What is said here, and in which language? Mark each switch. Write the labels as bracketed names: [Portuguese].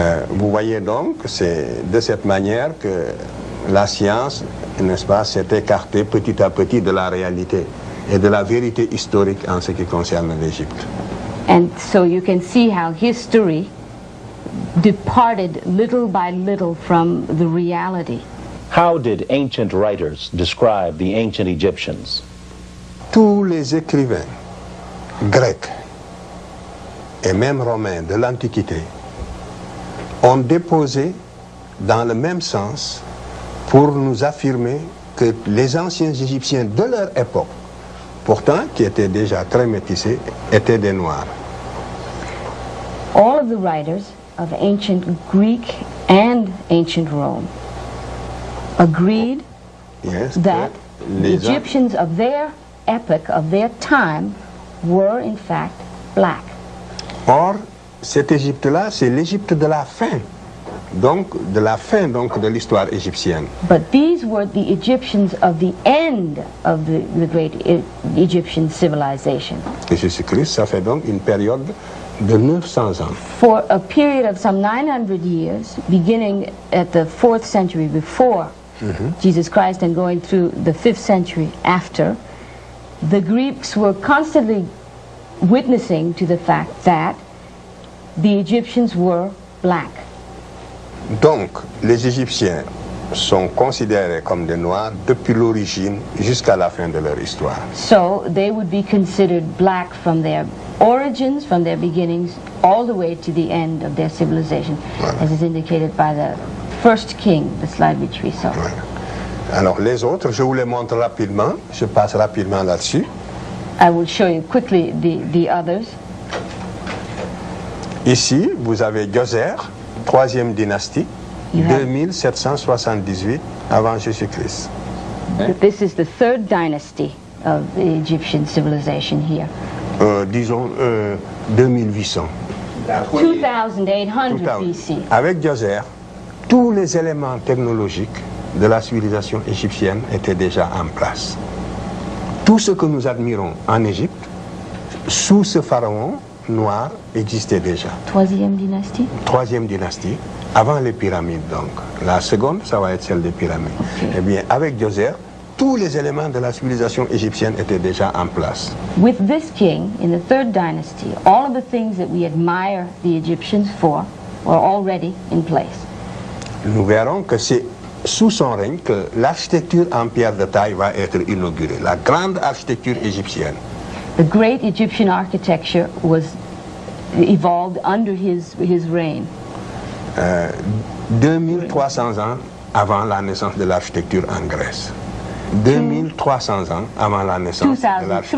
[French] Vous voyez donc, c'est de cette manière que la science, n'est-ce pas, s'est écartée petit à petit de la réalité et de la vérité historique en ce qui concerne l'Égypte. [English] And so you can see how history departed little by little from the reality. How did ancient writers describe the ancient Egyptians? [French] Tous les écrivains grecs et même romains de l'Antiquité ont déposé dans le même sens pour nous affirmer que les anciens Égyptiens de leur époque, pourtant qui étaient déjà très métissés, étaient des Noirs. [English] All of the writers of ancient Greek and ancient Rome agreed that the Egyptians of their epoch, of their time, were in fact black. [French] Or, cette Égypte-là, c'est l'Égypte de la fin, donc de la fin de l'histoire égyptienne. [English] But these were the Egyptians of the end of the great Egyptian civilization. [French] Et Jésus-Christ, ça fait donc une période de 900 ans. [English] For a period of some 900 years, beginning at the 4th century before Jesus Christ and going through the 5th century after, the Greeks were constantly witnessing to the fact that the Egyptians were black. [French] Donc, les Égyptiens sont considérés comme des Noirs depuis l'origine jusqu'à la fin de leur histoire. [English] So they would be considered black from their origins, from their beginnings, all the way to the end of their civilization, as is indicated by the first king, the slide which we saw. [French] Alors les autres, je vous les montre rapidement, je passe rapidement là-dessus. [English] I will show you quickly the others. [French] Ici, vous avez Djoser, 3e dynastie, 2778 avant Jésus-Christ. [English] This is the 3rd dynasty of the Egyptian civilization here. [French] Disons 2800. [English] 2800 BC. [French] Avec Djoser, tous les éléments technologiques de la civilisation égyptienne étaient déjà en place. Tout ce que nous admirons en Égypte, sous ce pharaon noir, existait déjà. 3e dynastie? 3e dynastie, avant les pyramides donc. La seconde, ça va être celle des pyramides. [English] Okay. [French] Eh bien, avec Djoser, tous les éléments de la civilisation égyptienne étaient déjà en place. [English] With this king, in the third dynasty, all of the things that we admire the Egyptians for were already in place. [French] Nous verrons que c'est sous son règne que l'architecture en pierre de taille va être inaugurée, la grande architecture égyptienne. [English] The great Egyptian architecture was evolved under his reign. [French] 2300 ans avant la naissance de l'architecture en Grèce. 2300 ans avant la naissance de l'architecture.